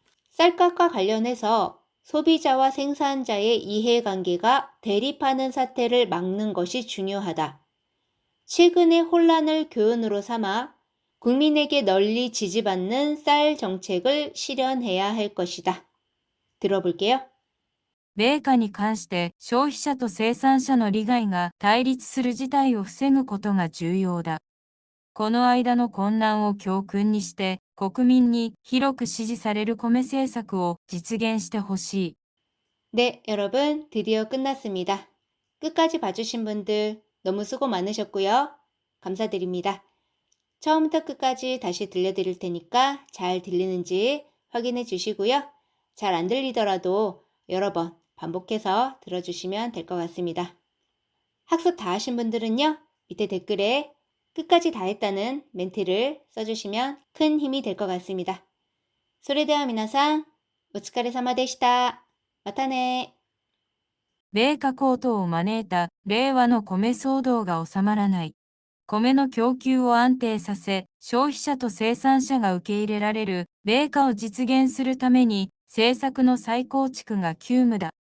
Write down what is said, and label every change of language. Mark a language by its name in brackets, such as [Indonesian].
[Korean] 쌀값과 관련해서 소비자와 생산자의 이해관계가 대립하는 사태를 막는 것이 중요하다. 최근의 혼란을 교훈으로 삼아 국민에게 널리 지지받는 쌀 정책을 실현해야 할 것이다. 들어볼게요. 米価に関して消費者と生産者の利害が対立する事態を防ぐことが重要だ。この間の混乱を教訓にして国民に広く支持される米政策を実現してほしい。 네, 여러분 드디어 끝났습니다. 끝까지 봐주신 분들 너무 수고 많으셨고요. 감사드립니다. 처음부터 끝까지 다시 들려드릴 테니까 잘 들리는지 확인해 주시고요. 잘 안 들리더라도 여러 번 반복해서 들어주시면 될 것 같습니다. 학습 다 하신 분들은요. 밑에 댓글에 끝까지 다 했다는 멘트를 써주시면 큰 힘이 될 것 같습니다. [Japanese] それでは皆さん、お疲れ様でした。またね。米価高騰を招いた令和の米騒動が収まらない。米の供給を安定させ、消費者と生産者が受け入れられる米価を実現するために、政策の再構築が急務だ。